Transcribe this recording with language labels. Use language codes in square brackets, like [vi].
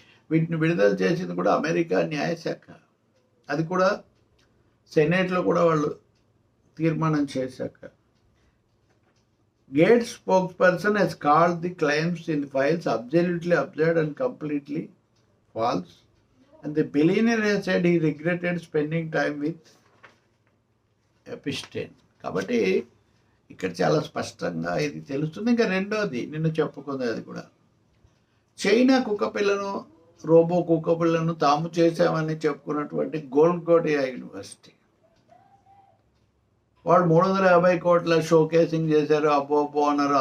[te] వీటిని విడుదల చేసింది కూడా అమెరికా న్యాయశాఖ. అది కూడా సెనేట్లో కూడా వాళ్ళు తీర్మానం చేశాక. [en] Gates' spokesperson has called the claims in the files absolutely absurd and completely false. And the billionaire has said he regretted spending time with Epstein. [te] కాబట్టి ఇక్కడ చాలా స్పష్టంగా ఇది తెలుస్తుంది. ఇంకా రెండోది నిన్ను చెప్పుకుంది అది కూడా, చైనా కుక్కపిల్లను రోబో కుక్కపిల్లను తాము చేశామని చెప్పుకున్నటువంటి గోల్కోటియా యూనివర్సిటీ వాళ్ళు 350 కోట్ల షోకేసింగ్ చేశారు. అబ్బో అన్నారు.